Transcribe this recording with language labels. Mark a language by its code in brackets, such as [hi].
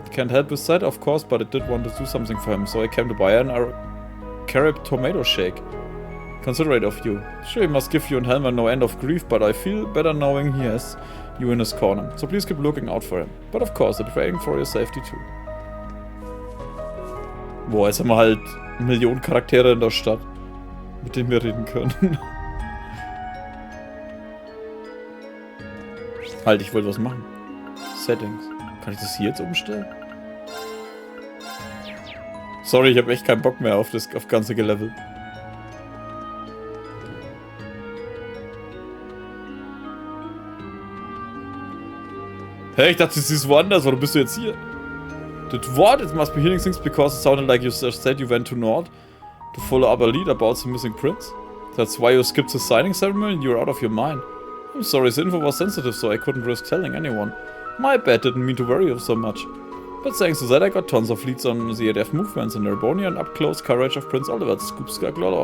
[en] Can't help with that, of course, but I did want to do something for him, so I came to buy an Carib tomato shake. Considerate of you. Sure, he must give you and Helmer no end of grief, but I feel better knowing he has you in his corner. So please keep looking out for him. But of course, I'm praying for your safety too. [de] Boah, jetzt haben wir halt Millionen Charaktere in der Stadt, mit denen wir reden können. Halt, ich wollte was machen. Settings. Kann ich das hier jetzt umstellen? Sorry, ich habe echt keinen Bock mehr auf das ganze Gelevel. Hey, ich dachte, sie ist woanders. Warum bist du jetzt hier? [en] Did what? It must be hearing things because it sounded like you just said you went to North to follow up a lead about the missing prince. That's why you skipped the signing ceremony and you're out of your mind. I'm sorry, the info was sensitive, so I couldn't risk telling anyone. My bad, didn't mean to worry you so much. But thanks to that, I got tons of leads on the ADF movements in Erebonia and up-close coverage of Prince Oliver's Scoopska.